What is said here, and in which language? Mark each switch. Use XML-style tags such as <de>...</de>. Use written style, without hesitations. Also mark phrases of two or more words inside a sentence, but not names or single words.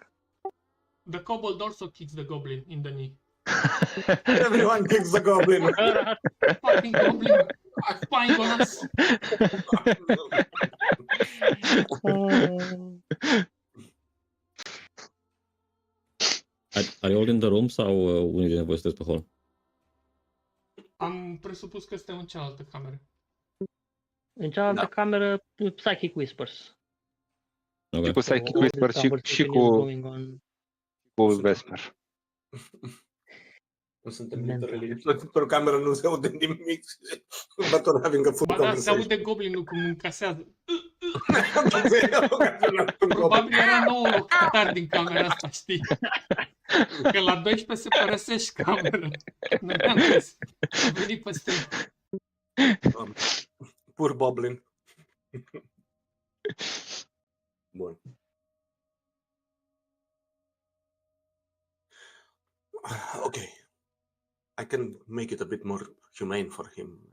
<en>The kobold also kicks the goblin in the knee. Everyone kicks the goblin. Fucking goblin spying on us. Are you all in the room</en> <ro>sau unii din voi sunteți pe hol? Am presupus că suntem în cealaltă cameră. În cealaltă cameră, Psychic Whispers.</ro> <en>Okay.</en> <ro>Și cu Psychic</ro> <en>all Whisper this</en> <ro>și</ro> <en>conversation is</en> <ro>cu</ro> <en>going on. Vesper.</en> <ro>Nu suntem</ro> <en>Mental.</en> <ro>literally într-o cameră, nu se aude nimic.</ro> <en>But we're having a full</en> <ro>Ba da, se</ro> <en>conversation.</en> <ro>aude goblinul cum încasează. Probabil era nouă locatar din camera asta, știi? Că la 12 se părăsești camera. Nu am găsit. A venit pe stream.</ro> <en>Poor Boblin. Bun. Okay. I can make it a bit more humane for him.</en>